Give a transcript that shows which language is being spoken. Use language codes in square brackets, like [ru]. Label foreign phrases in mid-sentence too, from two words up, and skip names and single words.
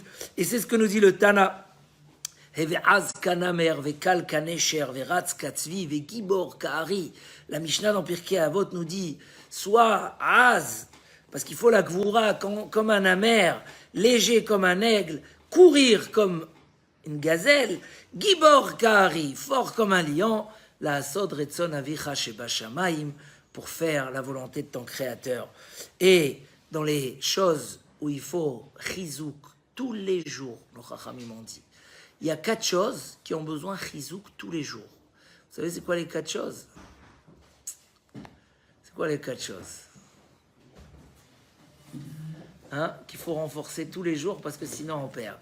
[fr] Et c'est ce que nous dit le Tana. La Mishnah dans Pirkei Avot nous dit sois az, parce qu'il faut la gvoura comme un amer, léger comme un aigle, courir comme une gazelle, [he] גיבור כארי, [fr] fort comme un lion, [he] לעשות רצון אביך שבשמים, [fr] pour faire la volonté de ton créateur. Et dans les choses où il faut chizouk tous les jours, nos chachamim ont dit, il y a 4 choses qui ont besoin de chizouk tous les jours. Vous savez c'est quoi les 4 choses? C'est quoi les 4 choses qu'il faut renforcer tous les jours parce que sinon on perd.